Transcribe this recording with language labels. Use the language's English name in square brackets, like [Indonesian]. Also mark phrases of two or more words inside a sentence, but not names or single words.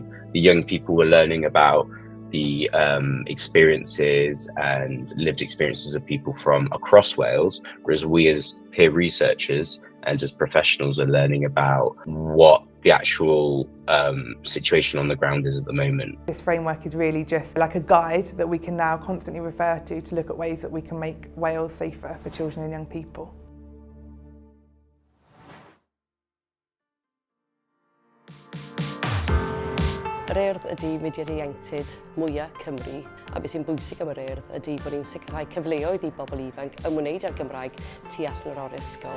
[English] The young people were learning about the experiences and lived experiences of people from across Wales, whereas we as peer researchers and as professionals are learning about what the actual situation on the ground is at the moment. This framework is really just like a guide that we can now constantly refer to look at ways that we can make Wales safer for children and young people. [Welsh] Yr urdd ydy Gwaith Ieuenctid mwyaf Cymru, a beth sy'n bwysig am yr urdd ydy bod ni'n sicrhau cyfleoedd i bobl ifanc ymwneud â'r Gymraeg tu allan o'r ysgol.